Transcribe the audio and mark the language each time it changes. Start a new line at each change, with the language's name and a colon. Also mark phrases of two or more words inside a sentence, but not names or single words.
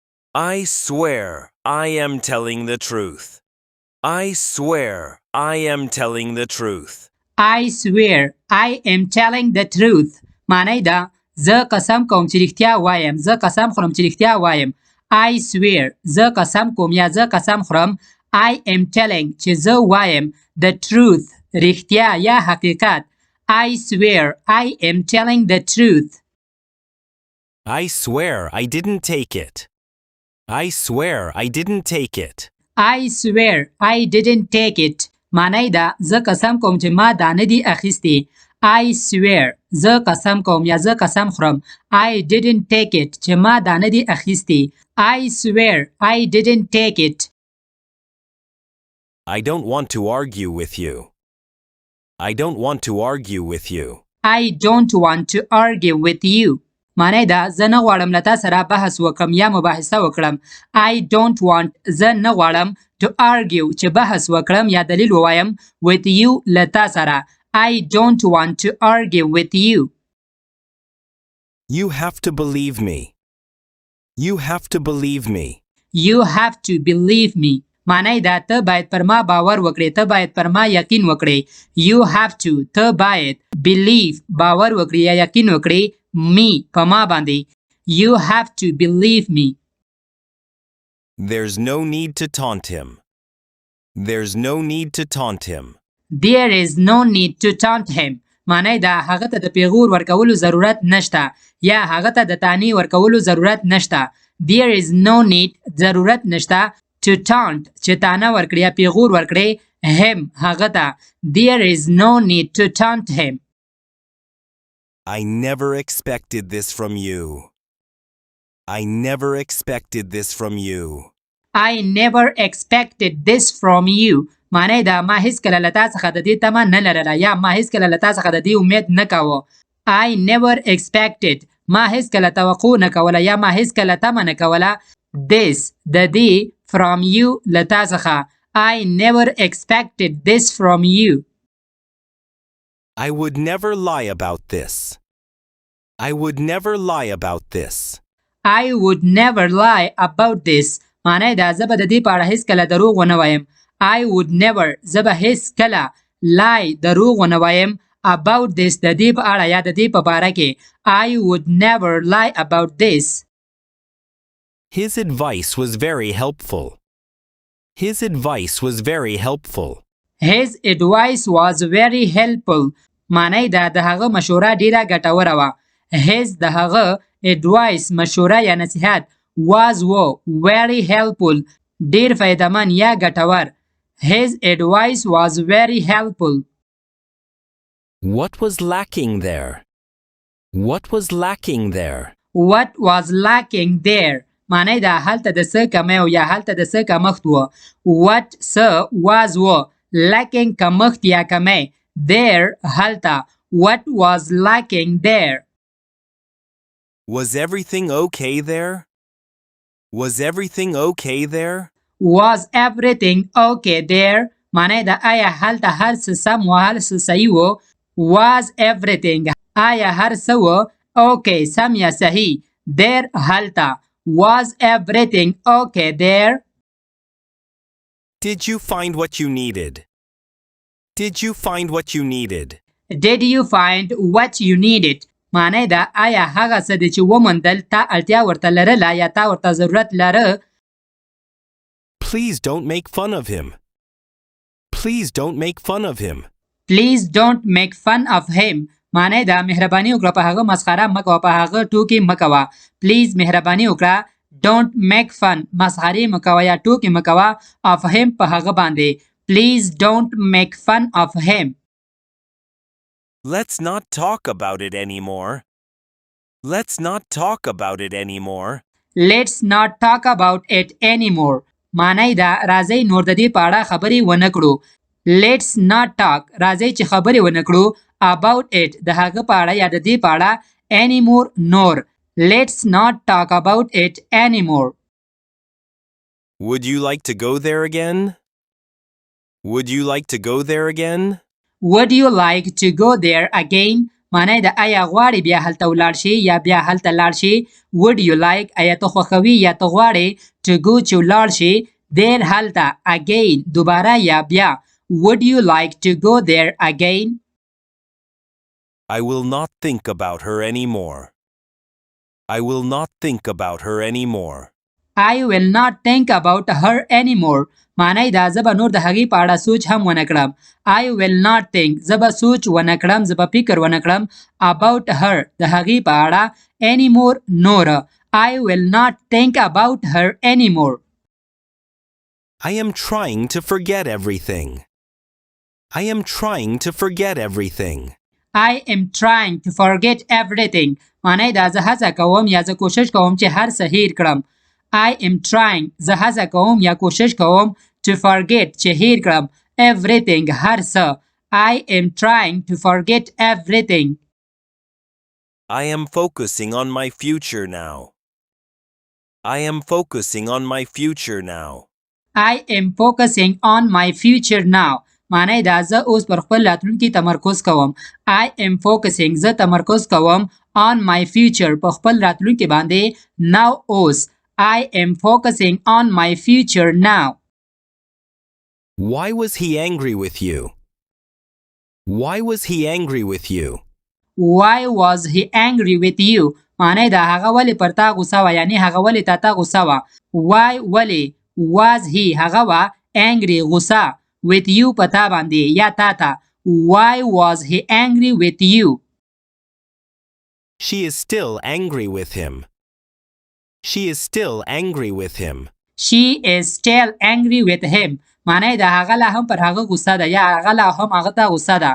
English: I swear I am telling the truth. I swear I am telling the truth. I swear I am telling the truth.
Pashto: معنی ده زه قسم کوم چې رښتیا وایم. زه قسم خورم چې رښتیا وایم.
English: I swear
Pashto: زه قسم کوم یا زه قسم خورم.
English: I am telling
Pashto: چې زه وایم
English: the truth
Pashto: رښتیا یا حقیقت.
English: I swear I am telling the truth. I swear I didn't take it. I swear I didn't take it. I swear I didn't take it.
Pashto: معنی ده زه قسم کوم چې ما دا نه دی اخیستی.
English: I swear
Pashto: زه قسم کوم یا زه قسم خورم.
English: I didn't take it
Pashto: چې ما دا نه دی اخیستی.
English: I swear I didn't take it. I don't want to argue with you. I don't want to argue with you. I don't want to argue with you.
Pashto: معنی ده زه نه غواړم له تا سره بحث وکړم یا مباحثه وکړم.
English: I don't want
Pashto: زه نه غواړم
English: to argue
Pashto: چې بحث وکړم یا دلیل ووایم
English: with you
Pashto: له تا سره.
English: I don't want to argue with you. You have to believe me. You have to believe me. You have to believe me.
Pashto: معنی ده ته باید پر ما باور وکړې. ته باید پر ما یقین وکړې.
English: You have to
Pashto: ته باید believe باور وکړې یا یقین وکړې me په ما باندې.
English: You have to believe me. There's no need to taunt him. There's no need to taunt him. There is no need to taunt him.
Pashto: معنی ده هغه ته د پیغور ورکولو ضرورت نشته یا هغه ته د تانی ورکولو ضرورت نشته.
English: There is no need
Pashto: ضرورت نشته
English: to taunt
Pashto: چې تانه ورکړي یا پیغور ورکړي him هغه ته.
English: There is no need to taunt him. I never expected this from you. I never expected this from you. I never expected this from you.
Pashto: معنی ده ما هیڅ کله له تا څخه د دې تمه نه لرله یا ما هیڅ کله له تا څخه د دې امید نه کاوه.
English: I never expected
Pashto: ما هیڅ کله توقع نه کوله یا ما هیڅ کله تمه نه کوله this د دې
English: from you
Pashto: له تا څخه.
English: I never expected this from you. I would never lie about this. I would never lie about this. I would never lie about this.
Pashto: معنی ده زه به د دې په اړه هیڅ کله دروغ ونه وایم.
English: I would never
Pashto: زه به هیڅ کله lie دروغ ونه وایم
English: about this
Pashto: د دې په اړه یا د دې په باره کې.
English: I would never lie about this. His advice was very helpful. His advice was very helpful. His advice was very helpful.
Pashto: معنی ده د هغه مشوره ډیره ګټوره وه. His د هغه advice مشوره یا نصیحت
English: was very helpful
Pashto: ډیر فایدهمن یا ګټور.
English: His advice was very helpful. What was lacking there? What was lacking there? What was lacking there?
Pashto: معنی ده هلته د څه کمی و یا هلته د څه کمښت و. What څه
English: was lacking
Pashto: کمښت یا کمی.
English: There هلته. What was lacking there? Was everything okay there? Was everything okay there? Was everything okay there?
Pashto: معنی ده آیا هلته هر څه سم و هر څه صحیح و.
English: Was everything
Pashto: آیا هر څه و okay سم یا صحیح. There هلته.
English: Was everything okay there? Did you find what you needed? Did you find what you needed? Did you find what you needed?
Pashto: معنی ده آیا هغه څه دی چې وموندل تا اړتیا ورته لرله یا تا ورته ضرورت لره.
English: Please don't make fun of him. Please don't make fun of him. Please don't make fun of him.
Pashto: معنی ده مهرباني وکړه په هغه مسخره مه کوه په هغه ټوکې مه کوه. Please مهرباني وکړه
English: don't make fun
Pashto: مسخرې مه کوه یا ټوکې مه کوه
English: of him
Pashto: په هغه باندې.
English: Please don't make fun of him. Let's not talk about it anymore. Let's not talk about it anymore. Let's not talk about it anymore.
Pashto: معنی ده راځئ نور د دې په اړه خبرې ونه کړو.
English: Let's not talk
Pashto: راځئ چې خبرې ونه کړو
English: about it
Pashto: د هغه په اړه یا د دې په اړه anymore نور.
English: Let's not talk about it anymore. Would you like to go there again? Would you like to go there again? Would you like to go there again?
Pashto: معنی د آیا غواړي بیا هلته ولاړ شي یا بیا هلته لاړ شي.
English: would you like
Pashto: آیا ته خوښوي یا ته غواړې
English: to go
Pashto: چې ولاړ شي there هلته again دوباره یا بیا.
English: would you like to go there again? I will not think about her anymore. I will not think about her anymore. I will not think about her anymore.
Pashto: معنی دا زه به نور د هغې په اړه سوچ هم ونه کړم.
English: I will not think
Pashto: زه به سوچ ونه کړم زه به فکر ونه کړم
English: about her
Pashto: د هغې په اړه anymore نور.
English: I will not think about her anymore. I am trying to forget everything. I am trying to forget everything. I am trying to forget everything.
Pashto: معنی دا زه هڅه کوم یا زه کوشش کوم چې هر څه هیر کړم.
English: I am trying
Pashto: زه هڅه کوم یا کوشش کوم
English: to forget
Pashto: چې هیر کړم everything هر څه.
English: I am trying to forget everything. I am focusing on my future now. I am focusing on my future now. I am focusing on my future now.
Pashto: معنی دا زه اوس پر خپل راتلونکي تمرکز کوم.
English: I am focusing
Pashto: زه تمرکز کوم
English: on my future
Pashto: په خپل راتلونکي باندې now اوس.
English: I am focusing on my future now. Why was he angry with you? Why was he angry with you? Why was he angry with you?
Pashto: معنی دا هغه ولې پر تا غوسه وه یعنی هغه ولې تا ته غوسه وه. Why ولې
English: was he
Pashto: هغه وه angry غوسه
English: with you
Pashto: په تا باندې یا تا ته.
English: Why was he angry with you? She is still angry with him. She is still angry with him. She is still angry with him.
Pashto: معنی دا هغه لا هم پر هغه غوسه ده یا هغه لا هم هغه ته غوسه ده.